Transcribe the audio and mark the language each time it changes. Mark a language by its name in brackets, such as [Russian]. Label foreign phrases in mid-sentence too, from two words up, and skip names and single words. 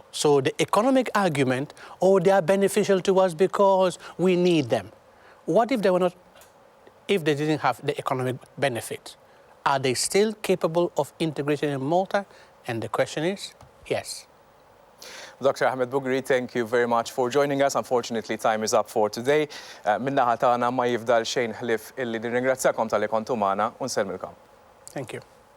[English] So the economic argument, oh, they are beneficial to us because we need them. What if they were not, if they didn't have the economic benefit? Are they still capable of integration in Malta? And the question is, yes. Dr. Ahmed Bugre, thank you very much for joining us. Unfortunately, time is up for today. [Maltese] Minna ħatana ma jifdal xejn ħlif illi nirringrazzjakom tal-li kontu magħna u nsellmilkom. [English] Thank you.